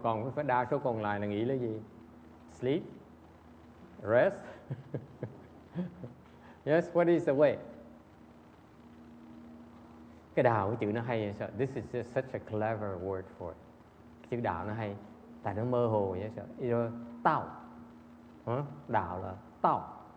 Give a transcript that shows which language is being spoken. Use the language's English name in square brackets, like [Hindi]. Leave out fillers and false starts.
[Vietnamese] Còn cái đa số còn lại là nghĩ là gì? [English] Sleep? Rest? Yes, what is the way? [Vietnamese] Cái đạo cái chữ nó hay vậy. [English] This is just such a clever word for it. [Vietnamese] Chữ đạo nó hay, tại nó mơ hồ vậy. Tao. Đạo là tao.